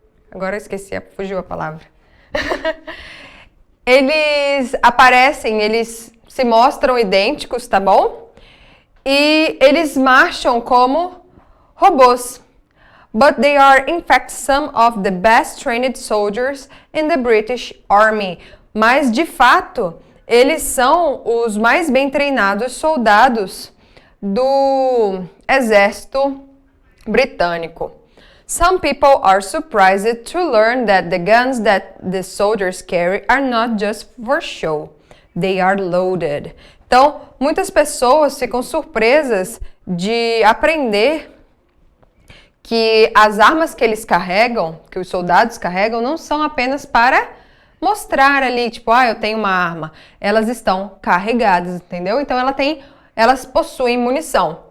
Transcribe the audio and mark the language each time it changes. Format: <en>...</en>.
<pt>Agora eu esqueci, fugiu a palavra. Eles aparecem, eles se mostram idênticos, tá bom? E eles marcham como robôs.</pt> <en>But they are in fact some of the best trained soldiers in the British Army.</en> <pt>Mas de fato, eles são os mais bem treinados soldados do exército britânico.</pt> <en>Some people are surprised to learn that the guns that the soldiers carry are not just for show. They are loaded.</en> <pt>Então, muitas pessoas ficam surpresas de aprender que as armas que eles carregam, que os soldados carregam, não são apenas para mostrar ali, tipo, eu tenho uma arma. Elas estão carregadas, entendeu? Então, elas possuem munição.</pt>